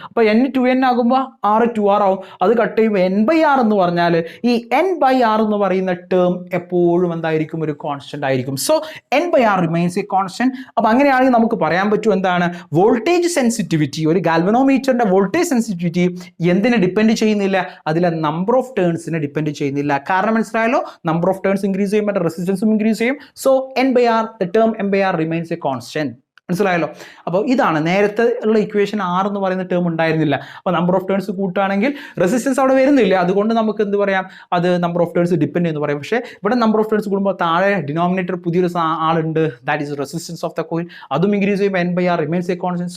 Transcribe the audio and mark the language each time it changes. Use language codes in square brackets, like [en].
[ml] അപ്പൊ N2N ആകുമ്പോൾ R 2R ആവും. അത് കട്ട് ചെയ്യുമ്പോൾ N/R എന്ന് പറഞ്ഞാൽ ഈ N/R എന്ന് പറയുന്ന ടേം എപ്പോഴും എന്തായിരിക്കും? ഒരു കോൺസ്റ്റന്റ് ആയിരിക്കും. [en] So N/R remains a constant. [ml] അപ്പൊ അങ്ങനെയാണെങ്കിൽ നമുക്ക് പറയാൻ പറ്റും എന്താണ്? വോൾട്ടേജ് സെൻസിറ്റിവിറ്റി, ഒരു ഗാൽവനോമീറ്ററിന്റെ വോൾട്ടേജ് സെൻസിറ്റിവിറ്റി എന്തിനെ ഡിപ്പെൻഡ് ചെയ്യുന്നില്ല? അതിലെ നമ്പർ ഓഫ് ടേൺസിനെ ഡിപ്പെൻഡ് ചെയ്യുന്നില്ല. കാരണം മനസ്സിലായല്ലോ, നമ്പർ ഓഫ് ടേൺസ് ഇൻക്രീസ് ചെയ്യുമ്പോൾ റെസിസ്റ്റൻസും ഇൻക്രീസ് ചെയ്യും. [en] So N/R, the term N/R remains a constant. [ml] മനസ്സിലായല്ലോ. അപ്പോൾ ഇതാണ് നേരത്തെ ഉള്ള ഇക്വേഷൻ. R എന്ന് പറയുന്ന ടേം ഉണ്ടായിരുന്നില്ല. അപ്പോൾ നമ്പർ ഓഫ് ടേൺസ് കൂട്ടുകയാണെങ്കിൽ റെസിസ്റ്റൻസ് അവിടെ വരുന്നില്ല. അതുകൊണ്ട് നമുക്ക് എന്ത് പറയാം? അത് നമ്പർ ഓഫ് ടേൺസ് ഡിപ്പെൻഡ് ചെയ്യുന്നു പറയാം. പക്ഷേ ഇവിടെ നമ്പർ ഓഫ് ടേൺസ് കൂടുമ്പോൾ താഴെ ഡിനോമിനേറ്റർ പുതിയൊരു ആളുണ്ട്, [en] That is resistance of the coil. [ml] അതും ഇൻക്രീസ് ചെയ്യുമ്പോൾ [en] N/R remains a constant.